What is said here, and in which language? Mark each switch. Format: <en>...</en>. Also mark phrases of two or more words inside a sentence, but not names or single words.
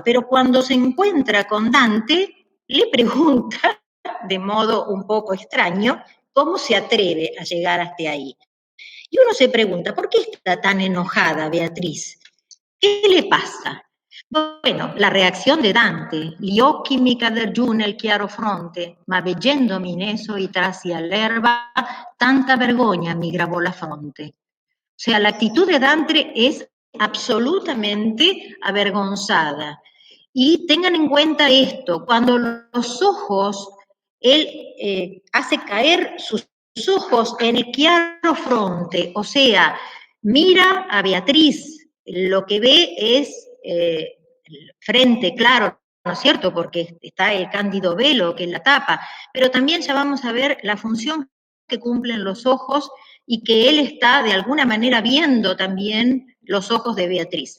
<es>Pero cuando se encuentra con Dante, le pregunta, de modo un poco extraño, cómo se atreve a llegar hasta ahí. Y uno se pregunta, ¿por qué está tan enojada Beatriz? ¿Qué le pasa? Bueno, la reacción de Dante:</es> <it>gli occhi mi cader giù nel chiaro fronte, ma veggendomi neso y trasi all'erba, tanta vergogna mi gravò la fronte.</it> <es>O sea, la actitud de Dante es absolutamente avergonzada. Y tengan en cuenta esto: cuando los ojos, él hace caer sus ojos en el</es> <it>chiaro fronte,</it> <es>o sea, mira a Beatriz, lo que ve es frente claro, ¿no es cierto?, porque está el cándido velo que la tapa, pero también ya vamos a ver la función que cumplen los ojos y que él está de alguna manera viendo también los ojos de Beatriz.</es>